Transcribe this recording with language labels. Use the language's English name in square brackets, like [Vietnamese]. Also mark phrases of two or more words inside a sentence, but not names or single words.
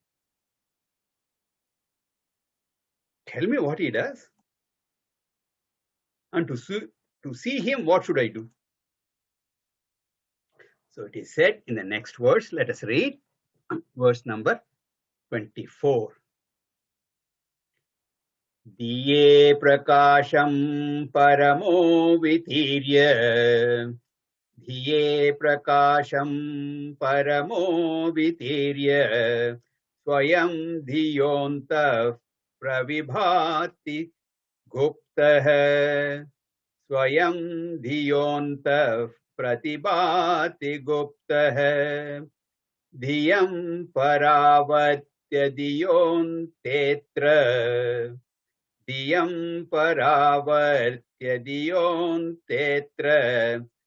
[English] Tell me what he does. And to see him, what should I do? So it is said in the next verse. Let us read verse number 24. [Sanskrit] Dhiye prakāṣaṁ paramo vitīrya. Dhiye prakāṣaṁ paramo vitīrya. Svayam dhiyo'ntaḥ pravibhāti guptaḥ. Svayam dhiyo'ntaḥ pravibhāti guptaḥ. Dhiyaṁ paravatya dhiyo'nte'tra. Dhiyaṁ paravatya dhiyo'nte'tra.